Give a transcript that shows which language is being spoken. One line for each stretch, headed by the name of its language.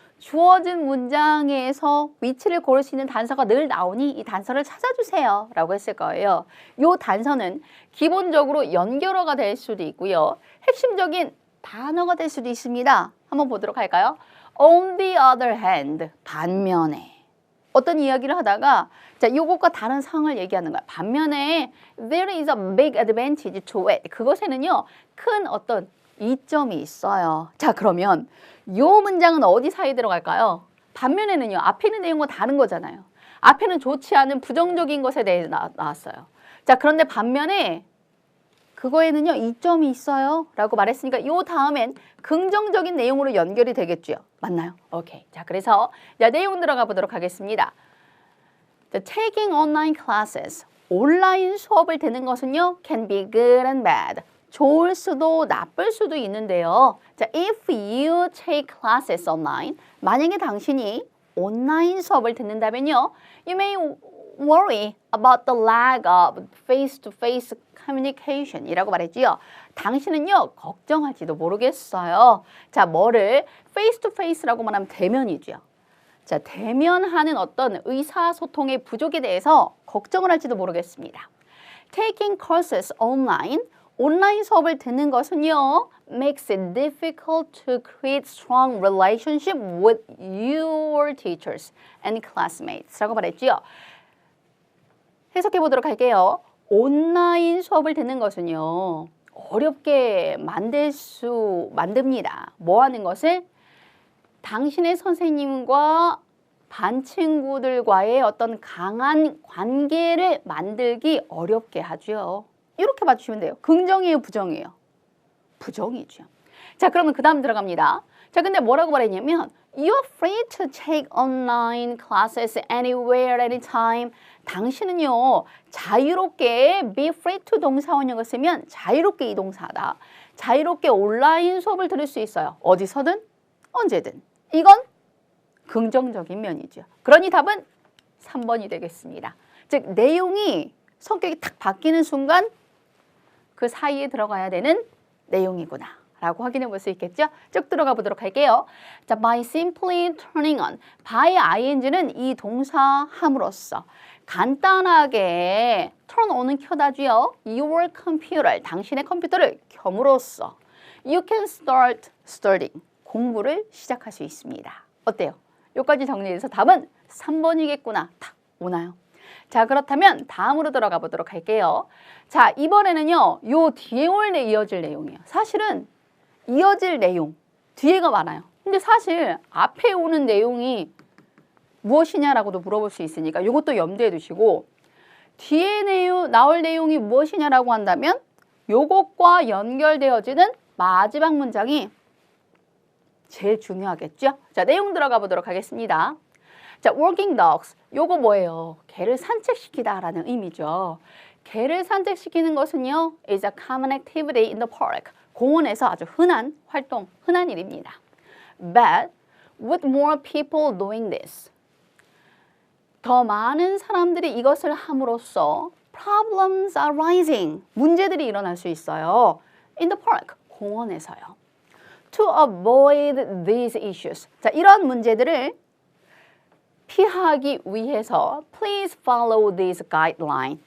Korean: 주어진 문장에서 위치를 고를 수 있는 단서가 늘 나오니 이 단서를 찾아주세요 라고 했을 거예요. 이 단서는 기본적으로 연결어가 될 수도 있고요. 핵심적인 단어가 될 수도 있습니다. 한번 보도록 할까요?
English: On the other hand,
Korean: 반면에 어떤 이야기를 하다가 자, 요것과 다른 상황을 얘기하는 거야. 반면에
English: there is a big advantage to it.
Korean: 그것에는요, 큰 어떤 이점이 있어요. 자, 그러면 요 문장은 어디 사이에 들어갈까요? 반면에는요, 앞에 있는 내용과 다른 거잖아요. 앞에는 좋지 않은 부정적인 것에 대해 나왔어요. 자, 그런데 반면에 그거에는요, 이점이 있어요 라고 말했으니까 요 다음엔 긍정적인 내용으로 연결이 되겠죠. 맞나요? 오케이. 자, 그래서 자, 내용 들어가 보도록 하겠습니다.
English: The taking online classes,
Korean: 온라인 수업을 듣는 것은요,
English: can be good and bad.
Korean: 좋을 수도 나쁠 수도 있는데요.
English: 자, if you take classes online,
Korean: 만약에 당신이 온라인 수업을 듣는다면요,
English: you may worry about the lack of face-to-face communication
Korean: 이라고 말했지요. 당신은요, 걱정할지도 모르겠어요. 자, 뭐를 face-to-face라고 말하면 대면이죠. 자, 대면하는 어떤 의사소통의 부족에 대해서 걱정을 할지도 모르겠습니다.
English: Taking courses online,
Korean: 온라인 수업을 듣는 것은요,
English: makes it difficult to create strong relationship with your teachers and classmates
Korean: 라고 말했지요. 해석해 보도록 할게요. 온라인 수업을 듣는 것은요, 어렵게 만듭니다. 뭐 하는 것을? 당신의 선생님과 반 친구들과의 어떤 강한 관계를 만들기 어렵게 하죠. 이렇게 봐주시면 돼요. 긍정이에요, 부정이에요? 부정이죠. 자, 그러면 그 다음 들어갑니다. 자, 근데 뭐라고 말했냐면
English: You're free to take online classes anywhere, anytime.
Korean: 당신은요, 자유롭게
English: be free to
Korean: 동사원형을 쓰면 자유롭게 이 동사다. 자유롭게 온라인 수업을 들을 수 있어요. 어디서든, 언제든. 이건 긍정적인 면이죠. 그러니 답은 3번이 되겠습니다. 즉, 내용이 성격이 탁 바뀌는 순간 그 사이에 들어가야 되는 내용이구나 라고 확인해 볼 수 있겠죠? 쭉 들어가 보도록 할게요.
English: 자, by simply turning on.
Korean: by ing는 이 동사 함으로써 간단하게 turn on은 켜다주요.
English: your computer,
Korean: 당신의 컴퓨터를 켬으로써
English: you can start studying.
Korean: 공부를 시작할 수 있습니다. 어때요? 여기까지 정리해서 답은 3번이겠구나. 딱 오나요? 자, 그렇다면 다음으로 들어가 보도록 할게요. 자, 이번에는요, 요 뒤에 이어질 내용이에요. 사실은 이어질 내용, 뒤에가 많아요. 근데 사실 앞에 오는 내용이 무엇이냐라고도 물어볼 수 있으니까 이것도 염두에 두시고 뒤에 나올 내용이 무엇이냐라고 한다면 요것과 연결되어지는 마지막 문장이 제일 중요하겠죠? 자, 내용 들어가 보도록 하겠습니다. 자,
English: working dogs.
Korean: 요거 뭐예요? 개를 산책시키다 라는 의미죠. 개를 산책시키는 것은요,
English: is a common activity in the park.
Korean: 공원에서 아주 흔한 활동, 흔한 일입니다.
English: But with more people doing this.
Korean: 더 많은 사람들이 이것을 함으로써
English: problems are rising.
Korean: 문제들이 일어날 수 있어요.
English: In the park.
Korean: 공원에서요.
English: To avoid these issues.
Korean: 자, 이런 문제들을 피하기 위해서
English: please follow this guideline.